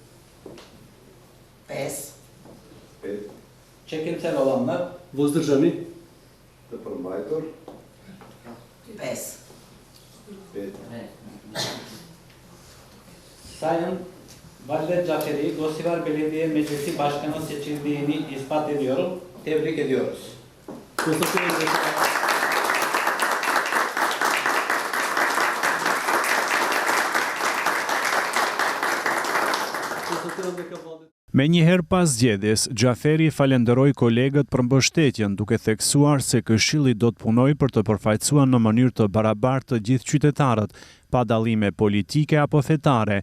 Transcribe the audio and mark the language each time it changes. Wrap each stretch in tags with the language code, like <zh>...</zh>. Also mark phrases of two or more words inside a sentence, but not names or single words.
<tr>5. Çekimsel olanlar.</tr> <mk>Vozdržani?</mk> <sq>Të përmbajtur? 5.</sq> <tr>Sayın Valdet Xhaferi, Gostivar Belediye Meclisi Başkanı seçildiğini ispat ediyorum. Tebrik ediyoruz.</tr> <sq>Me njëherë pas zgjedhjes, Xhaferi falenderoi kolegët për mbështetjen, duke theksuar se Këshilli do të punojë për të përfaqësuar në mënyrë të barabartë të gjithë qytetarët, pa dallime politike apo fetare.</sq>